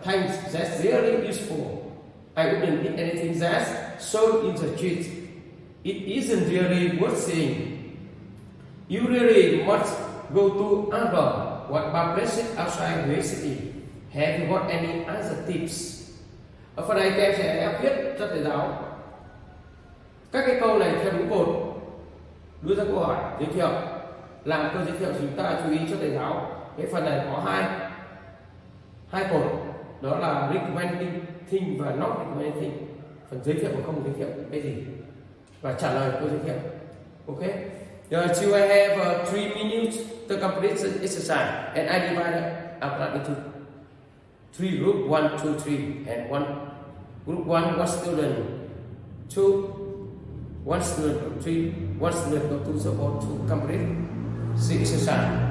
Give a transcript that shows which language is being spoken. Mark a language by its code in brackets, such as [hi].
[en] Thanks, that's really useful. I wouldn't eat anything that's sold in the street. It isn't really worth seeing. You really must go to other what places outside Huế City. Have you got any other tips? [vi] Ở phần này các em sẽ viết cho thầy giáo các cái câu này theo đúng cột, đưa ra câu hỏi giới thiệu, làm câu giới thiệu. Chúng ta chú ý cho thầy giáo cái phần này có hai cột, đó là [en] recommending thing [vi] và [en] not recommending thing. [vi] Phần giới thiệu và không giới thiệu cái gì và trả lời câu giới thiệu. [en] Okay. You have 3 minutes to complete the exercise, and I divide up into 3 group 1, 2, 3, and group 1 student, 2, 1 student, group 3, 1 student go to the board to complete the exercise.